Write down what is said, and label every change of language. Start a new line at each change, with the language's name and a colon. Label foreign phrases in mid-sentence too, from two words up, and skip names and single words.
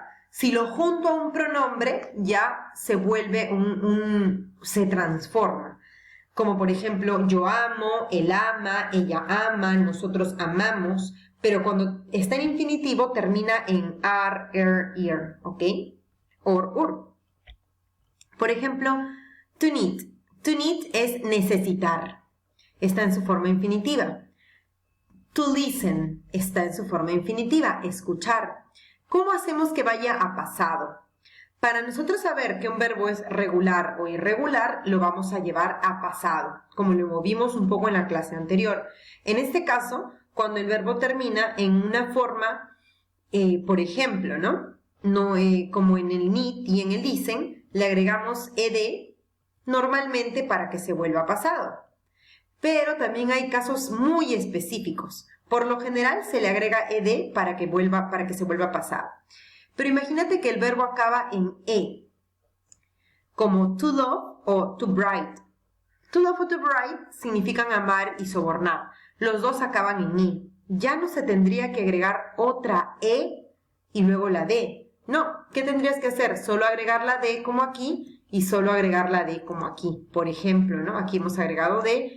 Spanish: Si lo junto a un pronombre, ya se vuelve se transforma. Como por ejemplo, yo amo, él ama, ella ama, nosotros amamos. Pero cuando está en infinitivo, termina en ar, ir, ¿ok? Or, ur. Por ejemplo,
English: to need. To need
Spanish: es necesitar. Está en su forma infinitiva.
English: To listen
Spanish: está en su forma infinitiva, escuchar. ¿Cómo hacemos que vaya a pasado? Para nosotros saber que un verbo es regular o irregular, lo vamos a llevar a pasado, como lo vimos un poco en la clase anterior. En este caso, cuando el verbo termina en una forma, por ejemplo, ¿no? Como en el need y en el listen, le agregamos ed normalmente para que se vuelva pasado. Pero también hay casos muy específicos. Por lo general se le agrega ed para que se vuelva pasado. Pero imagínate que el verbo acaba en e, como
English: to love
Spanish: o
English: to bribe. To love
Spanish: o
English: to bribe
Spanish: significan amar y sobornar. Los dos acaban en i. Ya no se tendría que agregar otra e y luego la d. No, ¿qué tendrías que hacer? Solo agregar la d como aquí y solo agregar la d como aquí. Por ejemplo, ¿no? Aquí hemos agregado d.